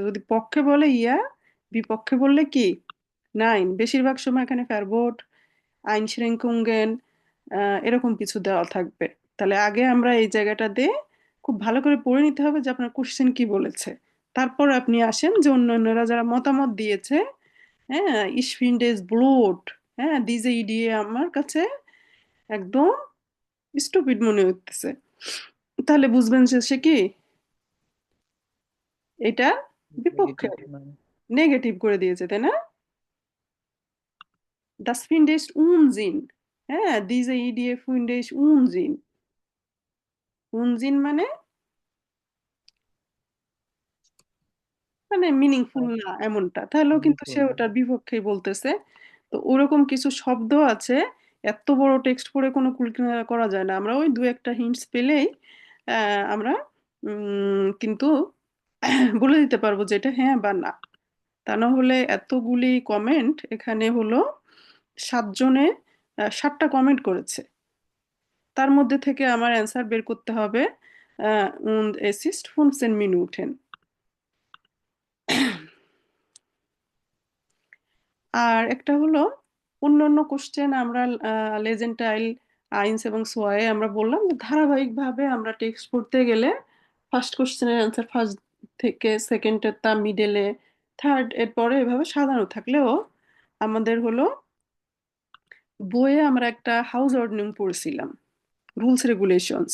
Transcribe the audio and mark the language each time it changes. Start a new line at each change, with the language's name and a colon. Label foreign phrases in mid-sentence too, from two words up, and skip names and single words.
Bangla: যদি পক্ষে বলে ইয়া, বিপক্ষে বললে কি নাইন। বেশিরভাগ সময় এখানে
German: Verbote, Einschränkungen
Bangla: এরকম কিছু দেওয়া থাকবে। তাহলে আগে আমরা এই জায়গাটা দিয়ে খুব ভালো করে পড়ে নিতে হবে যে আপনার কোশ্চেন কি বলেছে। তারপর আপনি আসেন যে অন্যান্যরা যারা মতামত দিয়েছে, হ্যাঁ,
German: ich finde es blöd,
Bangla: হ্যাঁ,
German: diese Idee
Bangla: আমার কাছে একদম স্টুপিড মনে হচ্ছে। তাহলে বুঝবেন যে সে কি এটা বিপক্ষে, নেগেটিভ মানে নেগেটিভ করে দিয়েছে, তাই না?
German: Das finde ich Unsinn,
Bangla: হ্যাঁ,
German: diese Idee finde ich Unsinn।
Bangla: Unsinn মানে মানে মিনিংফুল না এমনটা, তাহলেও কিন্তু মিনিংফুল সে ওটার বিপক্ষেই বলতেছে। তো ওরকম কিছু শব্দ আছে, এত বড় টেক্সট পড়ে কোনো কুলকিনারা করা যায় না। আমরা ওই দু একটা হিন্টস পেলেই আমরা কিন্তু বলে দিতে পারবো যে এটা হ্যাঁ বা না। তা না হলে এতগুলি কমেন্ট এখানে হলো, 7 জনে 7টা কমেন্ট করেছে, তার মধ্যে থেকে আমার অ্যান্সার বের করতে হবে
German: und es ist 15 Minuten।
Bangla: আর একটা হলো অন্যান্য কোশ্চেন আমরা
German: Lesen Teil, eins
Bangla: এবং সোয়ায়ে আমরা বললাম যে ধারাবাহিকভাবে আমরা টেক্সট পড়তে গেলে ফার্স্ট কোশ্চেনের অ্যান্সার ফার্স্ট থেকে সেকেন্ডের তা মিডলে, থার্ড এর পরে এভাবে সাজানো থাকলেও আমাদের হলো বইয়ে আমরা একটা হাউস অর্ডিনিং পড়ছিলাম,
English: rules regulations.